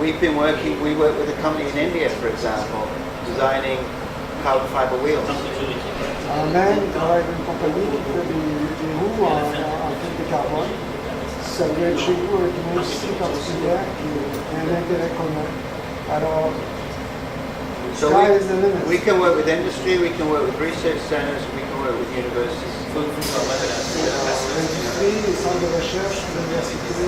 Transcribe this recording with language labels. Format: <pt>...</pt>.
<en>We work with a company in India, for example, designing carbon fiber wheels.</en> <fr>En Inde, il travaille avec une compagnie qui fait des roues en fibre de carbone. Ça vient de chez vous avec une industrie particulière qui a un intérêt commun. Alors,</fr> <en>so we can work with industry, we can work with research centers, we can work with universities.</en> <fr>L'industrie, les centres de recherche, l'université.</fr>